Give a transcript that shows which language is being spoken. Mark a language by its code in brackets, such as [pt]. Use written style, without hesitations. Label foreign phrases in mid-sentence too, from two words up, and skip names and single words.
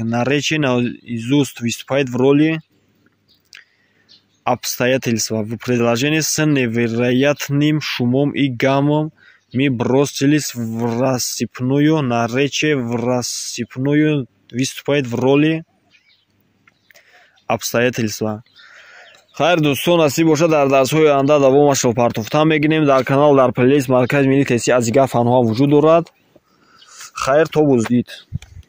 [ru] Наречие наизусть выступает в роли обстоятельства. В предложении с невероятным шумом и гамом мы бросились в рассыпную. Наречие в рассыпную выступает в роли обстоятельства. [tg] хайр дӯстон, насиб бошад дар дарсҳои оянда давомашро партофта мегирем. Дар канал дар плейлист маркази миллии тести аз дигар фанҳо вуҷуд дорад. хайр, то буздид.